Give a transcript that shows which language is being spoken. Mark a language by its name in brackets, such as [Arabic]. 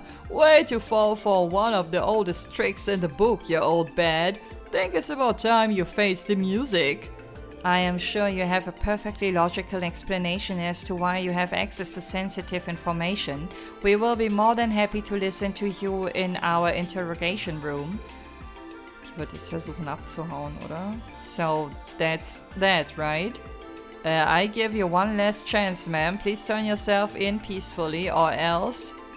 [English] Way to fall for one of the oldest tricks in the book, you old bad. Think it's about time you face the music. I am sure you have a perfectly logical explanation as to why you have access to sensitive information. We will be more than happy to listen to you in our interrogation room. [German] Ich würde jetzt versuchen abzuhauen, oder? [English] So, that's that, right? I give you one last chance, ma'am. Please turn yourself in peacefully, or else...